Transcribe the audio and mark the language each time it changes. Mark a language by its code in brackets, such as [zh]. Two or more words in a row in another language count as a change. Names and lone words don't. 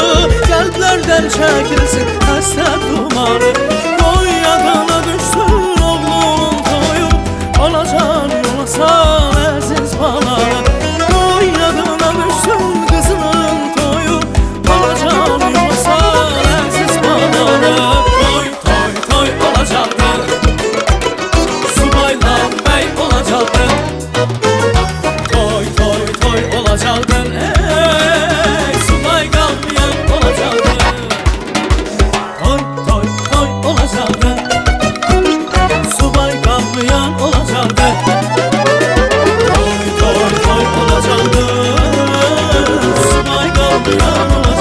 [az] Qəlblərdən çəkilsin həsrət dumanı, qoy yadına düşsün oğlunun toyu. Alacan olasan əziz balanı, qoy yadına düşsün qızının toyu. Alacan olasan əziz balanı. [tr] Toy toy toy olacaktı, subaylar bey olacaktı. Toy toy toy olacaktın, subay kalmayan olacaktın. Toy toy toy olacaktın, subay kalmayan olacaktın. Toy toy toy olacaktın, subay kalmayan olacaktın.